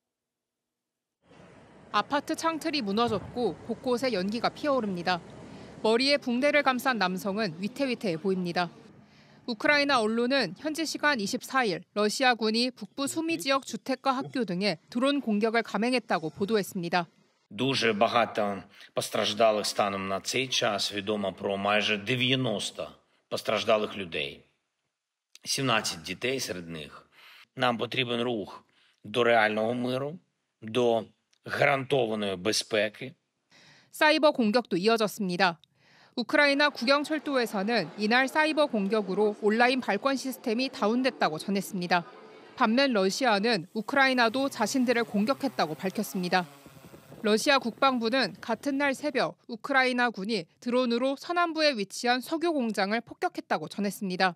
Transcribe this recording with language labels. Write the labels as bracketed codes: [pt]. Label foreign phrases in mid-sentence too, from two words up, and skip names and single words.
[ko] 아파트 창틀이 무너졌고 곳곳에 연기가 피어오릅니다. 머리에 붕대를 감싼 남성은 위태위태해 보입니다. 우크라이나 언론은 현지 시간 24일 러시아군이 북부 수미 지역 주택과 학교 등에 드론 공격을 감행했다고 보도했습니다. [uk] Дуже багато постраждалих станом на цей час. Відомо про майже 90 постраждалих людей. 17 дітей серед них. Нам потрібен рух до реального миру, до гарантованої безпеки. [ko] 사이버 공격도 이어졌습니다. 우크라이나 국영철도에서는 이날 사이버 공격으로 온라인 발권 시스템이 다운됐다고 전했습니다. 반면 러시아는 우크라이나도 자신들을 공격했다고 밝혔습니다. 러시아 국방부는 같은 날 새벽 우크라이나군이 드론으로 서남부에 위치한 석유 공장을 폭격했다고 전했습니다.